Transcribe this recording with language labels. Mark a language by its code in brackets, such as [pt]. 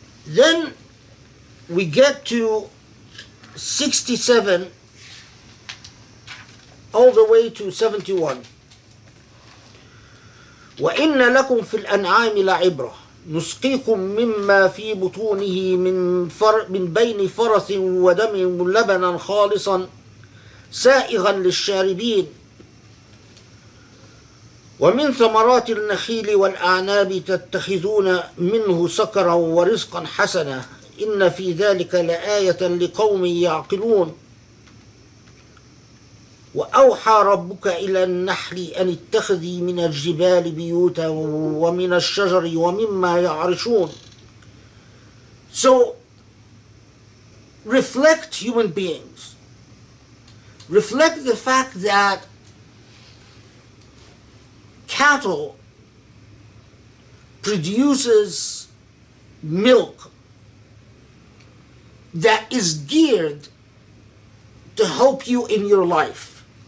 [en] Then we get to 67 all the way to 71. [ar] وَإِنَّ لَكُمْ فِي الْأَنْعَامِ لَعِبْرَةً نُسْقِيكُم مِّمَّا فِي بُطُونِهِ من بين فرث ودم لبنا خالصا سائغا للشاربين ومن ثمرات النخيل والأعناب تتخذون منه سكرا ورزقا حسنا إن في ذلك لآية لقوم يعقلون وأوحى ربك إلى النحل أن اتخذي من الجبال بيوتا ومن الشجر ومما يعرشون. [en] So, reflect human beings. Reflect the fact that cattle produces milk that is geared to help you in your life.